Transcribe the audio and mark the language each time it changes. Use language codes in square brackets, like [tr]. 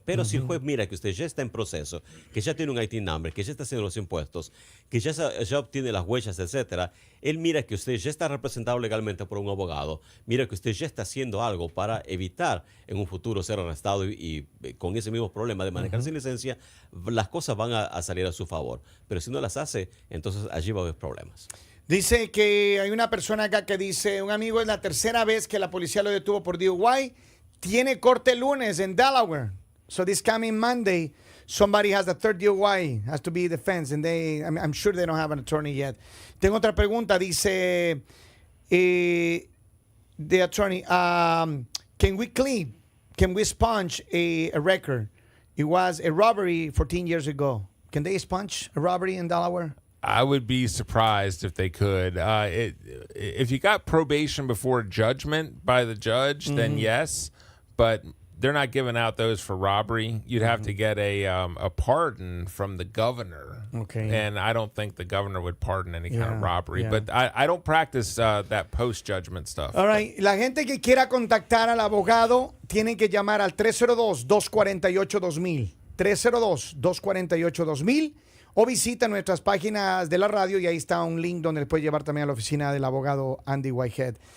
[es] Pero si el juez mira que usted ya está en proceso, que ya tiene un IT number, que ya está haciendo los impuestos, que ya obtiene las huellas, etcétera, él mira que usted ya está representado legalmente por un abogado, mira que usted ya está haciendo algo para evitar en un futuro ser arrestado y con ese mismo problema de manejar sin licencia, las cosas van a salir a su favor. Pero si no las hace, entonces allí va a haber problemas. Dice que hay una persona acá que dice, un amigo es la tercera vez que la policía lo detuvo por DUI, tiene corte lunes en Delaware. [en] So this coming Monday, somebody has the third DUI, has to be defense, and I'm sure they don't have an attorney yet. [es] Tengo otra pregunta, dice [en] the attorney, can we sponge a record? It was a robbery 14 years ago. Can they sponge a robbery in Delaware? I would be surprised if they could. If you got probation before judgment by the judge, then yes, but they're not giving out those for robbery. You'd have to get a pardon from the governor. Okay. And I don't think the governor would pardon any kind of robbery. Yeah. But I don't practice that post-judgment stuff. All right. [es] La gente que quiera contactar al abogado tienen que llamar al 302-248-2000. 302-248-2000. O visita nuestras páginas de la radio y ahí está un link donde le puede llevar también a la oficina del abogado Andy Whitehead.